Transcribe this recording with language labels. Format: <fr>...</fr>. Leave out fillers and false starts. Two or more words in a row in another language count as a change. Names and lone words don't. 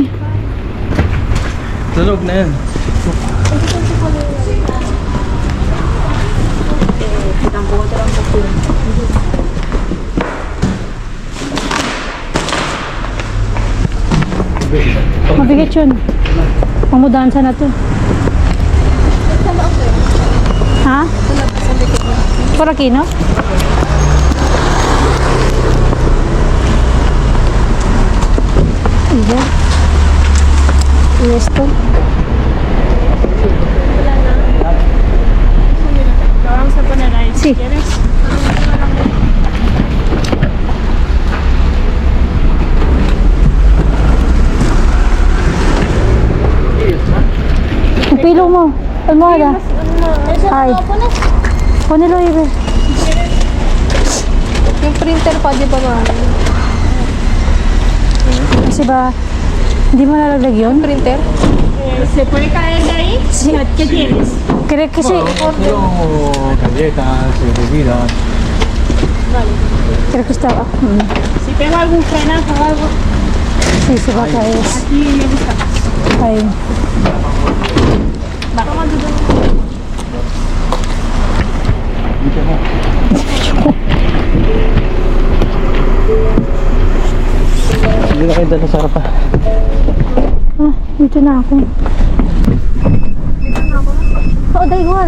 <tl>Tulog na yan. Mabigat yun. Pamudansa na to. Ha?</tl> <es>Por aquí, no? Iya. Y esto. Lo vamos a poner ahí. Sí. ¿Quieres?</es> <tl>Yung pilo mo. Almohada.</tl> <es>Ay. Ponelo, Ibe.</es> <tl>Yung printer pa, di ba ba? Kasi ba, hindi mo nalaglag yun? Printer?</tl> <es>¿Se puede caer de ahí? Sí. ¿Qué tienes? Creo que sí. Galletas, bebidas. Creo que estaba. Si tengo algún frenazo o algo, Sí, se va a caer. aquí me gusta más. Ahí. Toma tu</es> <tl>Hindi na kayo dala sa harapan. Ah, dito na ako. Oo, igual.</tl>